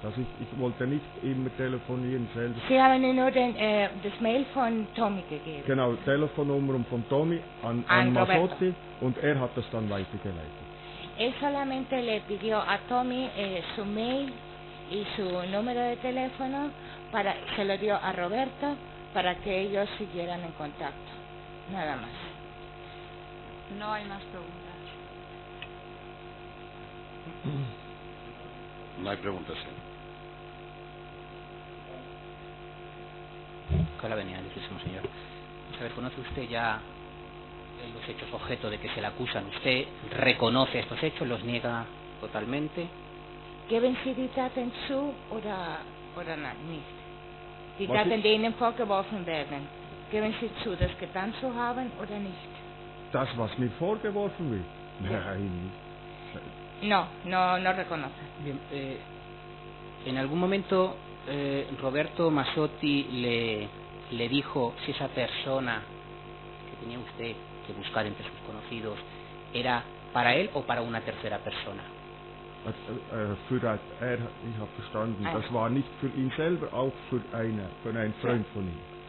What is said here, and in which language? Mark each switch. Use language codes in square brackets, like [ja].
[de] Also ich wollte nicht immer telefonieren selber. Sie haben ihm nur das Mail von Tommy gegeben? Genau, Telefonnummer von Tommy an Mazzotti und er hat das dann weitergeleitet. [es] Él solamente le pidió a Tommy su mail y su número de teléfono, se lo dio a Roberto para que ellos siguieran en contacto. Nada más. No hay más preguntas. No hay preguntas. Con la venia, difísimo señor. A ver, ¿conoce usted ya los hechos objeto de que se le acusan? ¿Usted reconoce estos hechos? ¿Los niega totalmente? [de] Geben Sie die Taten zu oder nicht? Die Taten, die Ihnen vorgeworfen werden, geben Sie zu, das getan zu haben oder nicht? Das, was mir vorgeworfen wird? Nein, [es] No reconoce. Bien, en algún momento Roberto Mazzotti le dijo si esa persona que tenía usted que buscar entre sus conocidos era para él o para una tercera persona. [de] Ich habe verstanden, das war nicht für ihn selber, auch für einen Freund von ihm.